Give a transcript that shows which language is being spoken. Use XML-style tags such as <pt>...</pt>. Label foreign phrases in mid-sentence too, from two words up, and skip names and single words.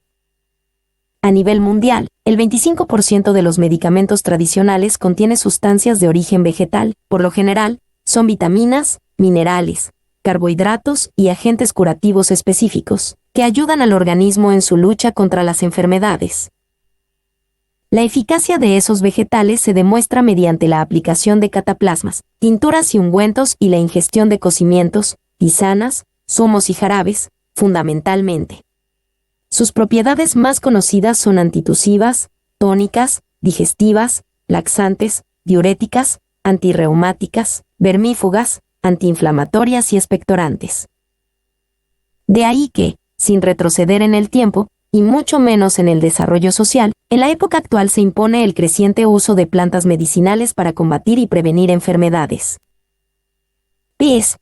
<es>A nivel mundial, el 25% de los medicamentos tradicionales contiene sustancias de origen vegetal, por lo general, son vitaminas, minerales, carbohidratos y agentes curativos específicos, que ayudan al organismo en su lucha contra las enfermedades. La eficacia de esos vegetales se demuestra mediante la aplicación de cataplasmas, tinturas y ungüentos y la ingestión de cocimientos, tisanas, zumos y jarabes, fundamentalmente. Sus propiedades más conocidas son antitusivas, tónicas, digestivas, laxantes, diuréticas, antirreumáticas, vermífugas, antiinflamatorias y expectorantes. De ahí que, sin retroceder en el tiempo, y mucho menos en el desarrollo social, en la época actual se impone el creciente uso de plantas medicinales para combatir y prevenir enfermedades. P.S.</es>